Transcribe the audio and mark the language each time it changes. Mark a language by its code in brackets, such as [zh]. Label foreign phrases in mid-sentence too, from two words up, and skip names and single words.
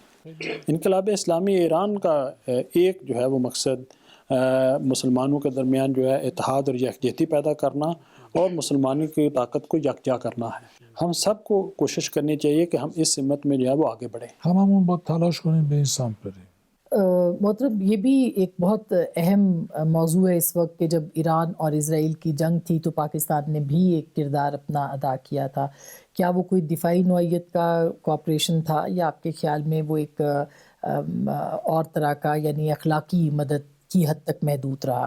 [ur] انقلاب اسلامی ایران کا ایک جو ہے وہ مقصد مسلمانوں کے درمیان جو ہے اتحاد اور یکجہتی پیدا کرنا اور مسلمانوں کی طاقت کو یکجا کرنا ہے. ہم سب کو کوشش کرنی چاہیے کہ ہم اس سمت میں جو ہے وہ آگے بڑھیں. [fa] هممون باید تلاش کنیم به این سمت بریم. [ur] محترم یہ بھی ایک بہت اہم موضوع ہے اس وقت کہ جب ایران اور اسرائیل کی جنگ تھی تو پاکستان نے بھی ایک کردار اپنا ادا کیا تھا. کیا وہ کوئی دفاعی نوعیت کا کوآپریشن تھا, یا آپ کے خیال میں وہ ایک اور طرح کا یعنی اخلاقی مدد کی حد تک محدود رہا؟